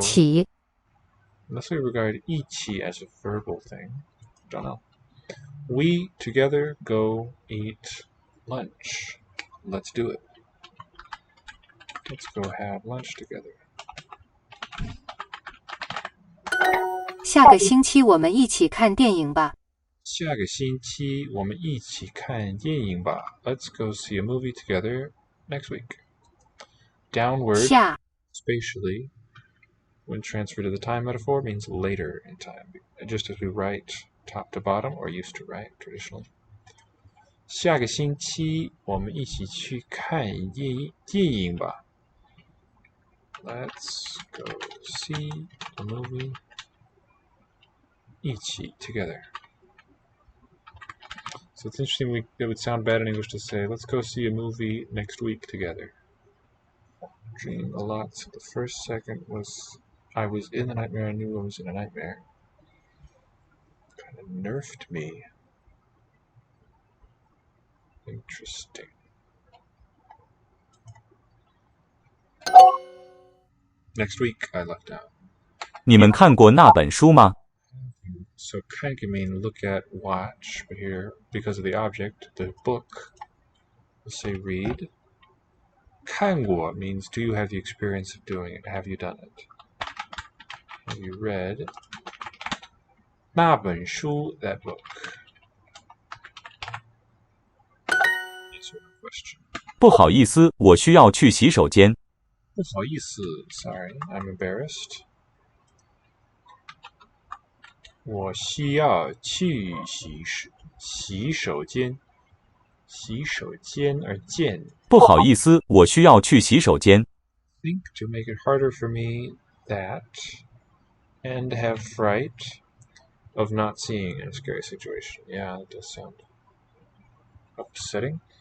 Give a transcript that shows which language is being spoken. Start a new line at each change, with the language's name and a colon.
Chinese: 起，
English: unless we regard 一起 as a verbal thing. Don't know. We together go eat lunch. Let's do it. Let's go have lunch together.
Chinese: 下个星期我们一起看电影吧。下个星期我们一起看电影吧.
English: Let's go see a movie together next week. Downward,
Chinese: 下，
English: spatially, when transferred to the time metaphor, means later in time, just as we write top to bottom or used to write traditionally.
Chinese: 下个星期我们一起去看电影吧.
English: Let's go see a movie 一起 together. So it's interesting, it would sound bad in English to say, let's go see a movie next week together. Dream a lot, so the first second was, I was in the nightmare, I knew I was in a nightmare. Kind of nerfed me. Interesting. Next week, I left out.
Chinese: 你们看过那本书吗？
English: So kan can mean look at, watch, but here, because of the object, the book, we'll say read. 看过 means do you have the experience of doing it? Have you done it? Have you read
Chinese: 那本书
English: that book? Answer the question.
Chinese: 不好意思，我需要去洗手间。不好意思
English: sorry, I'm embarrassed.
Chinese: 我需要去洗手间. 洗手间 or 间. 不好意思，我需要去洗手间。
English: Think to make it harder for me that and have fright of not seeing in a scary situation. Yeah, that does sound upsetting.